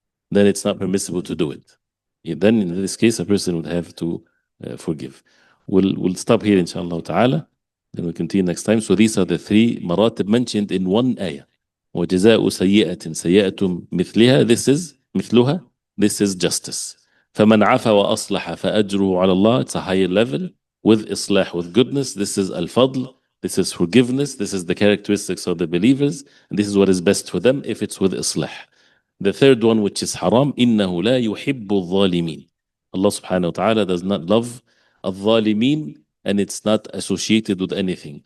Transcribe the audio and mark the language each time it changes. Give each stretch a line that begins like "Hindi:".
English: Then it's not permissible to do it. Then in this case, a person would have to forgive. We'll stop here, inshallah ta'ala. Then we'll continue next time. So these are the three maratib mentioned in one ayah.
Arabic: وجزاء سيئة سيئة مثلها,
English: this is مثلها, this is justice.
Arabic: فمن عفا وأصلح فأجره على الله,
English: it's a higher level. With islah, with goodness, this is al-fadl, this is forgiveness, this is the characteristics of the believers, and this is what is best for them if it's with islah. The third one, which is haram,
Arabic: إنه لا يحب الظالمين.
English: Allah subhanahu wa ta'ala does not love al-zalimin, and it's not associated with anything.